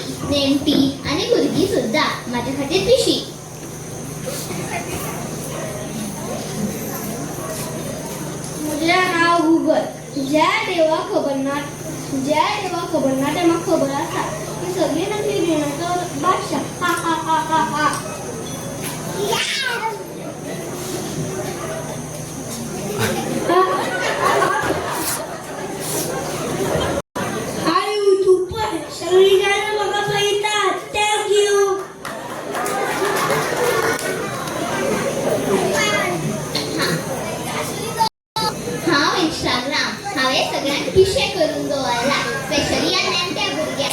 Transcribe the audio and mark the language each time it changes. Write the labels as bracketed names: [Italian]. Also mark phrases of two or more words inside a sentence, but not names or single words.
[Konkani] नेमटी आणि भुरगी सुद्धा माझ्या खातीर पिशी. म्हजें नांव गुगल. ज्या देवा खबर ना ते म्हाका खबर आसा की सगळी नकली घेवनाचो बादशाह. हा हा हा हा हा. सगळी जाणां म्हाका पळयतात. [English] Thank you. [Konkani] हांव इंस्टाग्राम हांवें सगळ्यांक पिशे करून दवरला, स्पेशली ह्या नेमट्या भुरग्यांक.